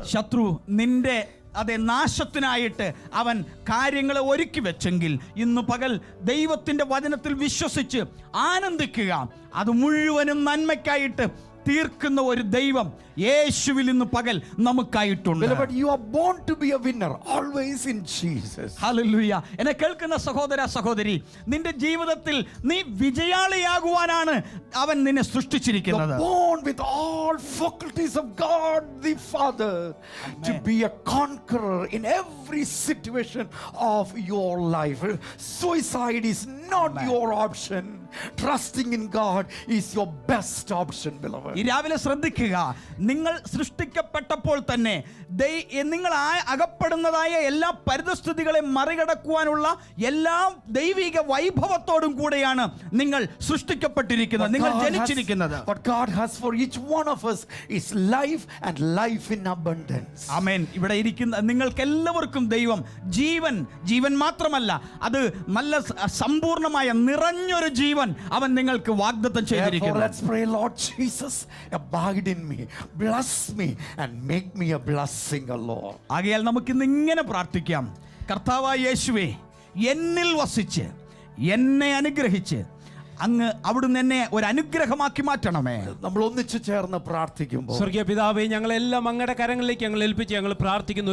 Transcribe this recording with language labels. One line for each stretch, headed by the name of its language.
Malayalam: ശത്രു നിന്റെ നാശത്തിനായിട്ട് അവൻ കാര്യങ്ങളെ ഒരുക്കി വെച്ചെങ്കിൽ ഇന്ന് പകൽ ദൈവത്തിന്റെ വചനത്തിൽ വിശ്വസിച്ച് ആനന്ദിക്കുക. അത് മുഴുവനും നന്മയ്ക്കായിട്ട് തീർക്കുന്ന ഒരു ദൈവം യേശുവിൽ ഇന്ന് പകൽ നമുക്കായിട്ടുണ്ട്.
English: Beloved, you are born to be a winner, always in Jesus.
Malayalam: Hallelujah. എന്നെ കേൾക്കുന്ന സഹോദര സഹോദരി, നിന്റെ ജീവിതത്തിൽ നീ വിജയാളിയാകുവാനാണ് അവൻ നിന്നെ സൃഷ്ടിച്ചിരിക്കുന്നത്.
English: You are born with all faculties of God the Father, amen, to be a conqueror in every situation of your life. Suicide is not, amen, your option. Trusting in God is your best option, beloved.
Malayalam: ഈ രാവിലെ ശ്രദ്ധിക്കുക, നിങ്ങൾ സൃഷ്ടിക്കപ്പെട്ടപ്പോൾ തന്നെ നിങ്ങൾ അകപ്പെടുന്നതായ എല്ലാ പരിതസ്ഥിതികളെ മറികടക്കുവാനുള്ള എല്ലാ ദൈവിക വൈഭവത്തോടും കൂടെയാണ് നിങ്ങൾ സൃഷ്ടിക്കപ്പെട്ടിരിക്കുന്നത്, നിങ്ങൾ ജനിച്ചിരിക്കുന്നത്.
English: What God has for each one of us is life and life in abundance.
Malayalam: ആമേൻ. ഇവിടെ ഇരിക്കുന്ന നിങ്ങൾക്ക് എല്ലാവർക്കും ദൈവം ജീവൻ മാത്രമല്ല, അത് നല്ല സമ്പൂർണ്ണമായ നിറഞ്ഞൊരു ജീവൻ അവൻ നിങ്ങൾക്ക് വാഗ്ദത്തം ചെയ്തിരിക്കുന്നു.
English: Let's pray, Lord Jesus, abide in me, bless me and make me a blessing, Lord.
Malayalam: ആകയാൽ നമുക്ക് ഇന്ന് ഇങ്ങനെ പ്രാർത്ഥിക്കാം. കർത്താവായ യേശുവേ, എന്നിൽ വസിച്ച് എന്നെ അനുഗ്രഹിച്ച് അങ്ങ് അവിടുന്ന് എന്നെ ഒരു അനുഗ്രഹമാക്കി മാറ്റണമേ. നമ്മൾ ഒന്നിച്ചു ചേർന്ന് പ്രാർത്ഥിക്കുമ്പോൾ, സ്വർഗീയ പിതാവേ, ഞങ്ങളെല്ലാം അങ്ങയുടെ കരങ്ങളിലേക്ക് ഞങ്ങൾ ഏൽപ്പിച്ച് ഞങ്ങൾ പ്രാർത്ഥിക്കുന്നു.